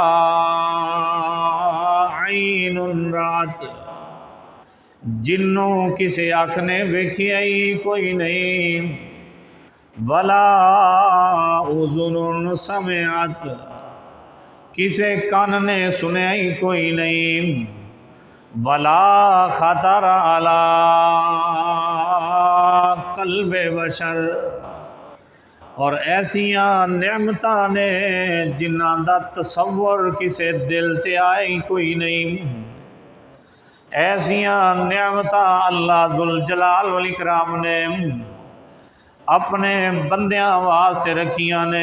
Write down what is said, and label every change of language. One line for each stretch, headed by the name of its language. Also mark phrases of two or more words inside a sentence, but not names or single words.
Arabic: عين رأت,
Punjabi: جنہوں کسی اکھ نے ویکھیا ہی کوئی نہیں,
Arabic: ولا أذن سمعت,
Punjabi: کسے کان نے سنیا ہی کوئی نہیں,
Arabic: ولا خطر على قلب بشر,
Punjabi: اور ایسیاں نعمتاں نے جنہاں دا تصور کسے دل تے آئے ہی کوئی نہیں. ایسیاں نعمتاں
Arabic: الله ذو الجلال والإكرام
Punjabi: نے اپنے بندیاں واسطے رکھیاں نے.